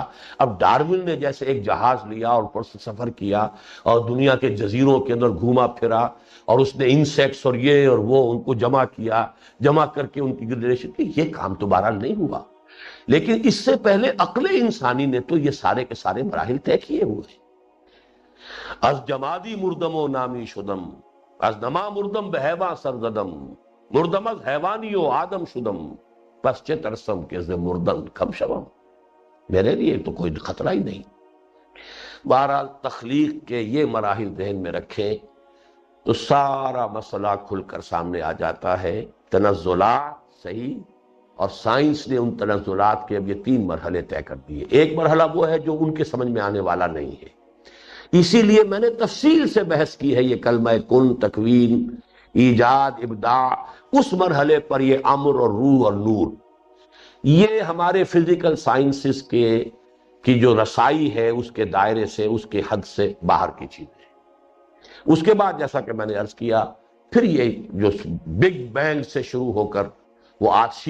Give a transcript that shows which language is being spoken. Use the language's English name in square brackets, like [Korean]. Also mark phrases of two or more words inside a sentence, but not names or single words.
[Urdu] اب ڈارون نے جیسے ایک جہاز لیا اور اوپر سے سفر کیا اور دنیا کے جزیروں کے اندر گھوما پھرا، اور اس نے انسیکٹس اور یہ اور وہ ان کو جمع کیا، جمع کر کے ان کی گریڈیشن کی، یہ کام تو بہرحال نہیں ہوا، لیکن اس سے پہلے عقل انسانی نے تو یہ سارے کے سارے مراحل طے کیے ہوئے۔ [Persian] از جمادی مردم و نامی شدم، از نما مردم بہیواں سرزدم، مردم از حیوانی و آدم شدم، پس چہ ترسم کہ ز مردن کم شوم، [Urdu] میرے لیے تو کوئی خطرہ ہی نہیں۔ بہرحال تخلیق کے یہ مراحل ذہن میں رکھیں تو سارا مسئلہ کھل کر سامنے آ جاتا ہے۔ تنزلات صحیح، اور سائنس نے ان تنزلات کے اب یہ 3 مرحلے طے کر دیے۔ ایک مرحلہ وہ ہے جو ان کے سمجھ میں آنے والا نہیں ہے، اسی لیے میں نے تفصیل سے بحث کی ہے، یہ کلمہ کن، تکوین، ایجاد، ابداع، اس مرحلے پر یہ امر اور روح اور نور، یہ ہمارے [English] physical sciences [Urdu] کی جو رسائی ہے اس کے دائرے سے، اس کے حد سے باہر کی چیز ہے۔ اس کے بعد جیسا کہ میں نے عرض کیا، پھر یہ جو [English] big bang [Urdu] سے شروع ہو کر وہ آج